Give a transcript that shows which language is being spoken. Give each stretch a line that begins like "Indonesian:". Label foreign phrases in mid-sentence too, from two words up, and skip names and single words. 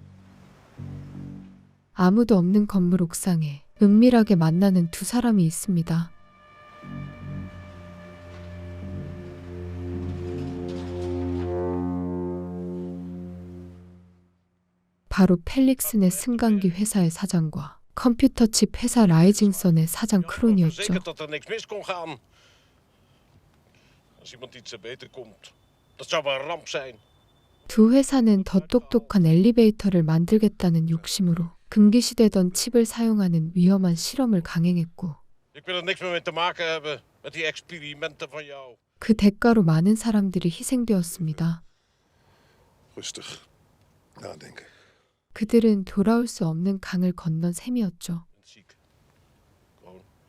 Korean: 아무도 없는 건물 옥상에 은밀하게 만나는 두 사람이 있습니다. 바로 펠릭슨의 승강기 회사의 사장과 컴퓨터 칩 회사 라이징선의 사장 크론이었죠.
Dutch: Zeker dat er niks mis kon gaan. Als iemand iets te beter komt, dat zou wel een ramp zijn.
Korean: 두 회사는 더 똑똑한 엘리베이터를 만들겠다는 욕심으로 금기시되던 칩을 사용하는 위험한 실험을 강행했고
Dutch: Ik wil er niks meer mee te maken hebben met die experimenten van jou.
Korean: 그 대가로 많은 사람들이 희생되었습니다.
Dutch: Rustig. Nadenken.
Korean: 그들은 돌아올 수 없는 강을 건넌 셈이었죠.
Dutch: Ziek. Gewoon.